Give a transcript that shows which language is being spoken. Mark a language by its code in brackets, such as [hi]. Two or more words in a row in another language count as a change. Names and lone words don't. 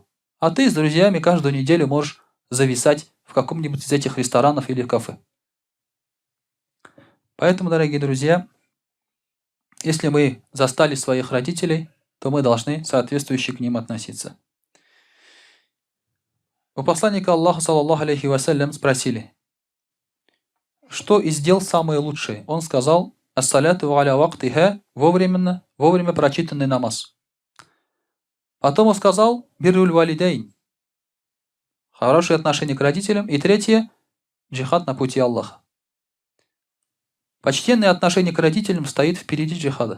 [ru] А ты с друзьями каждую неделю можешь зависать в каком-нибудь из этих ресторанов или кафе. Поэтому, дорогие друзья, если мы застали своих родителей, то мы должны соответствующе к ним относиться. У посланника Аллаха, [ar] صلى الله عليه وسلم, [ru] спросили, что из дел самое лучшее? Он сказал, [ar] «الصلاة على وقتها», [ru] вовремя прочитанный намаз. Потом он сказал, [ar] «بر الوالدين», [ru] хорошие отношения к родителям. И третье, джихад на пути Аллаха. Почтенное отношение к родителям стоит впереди джихада.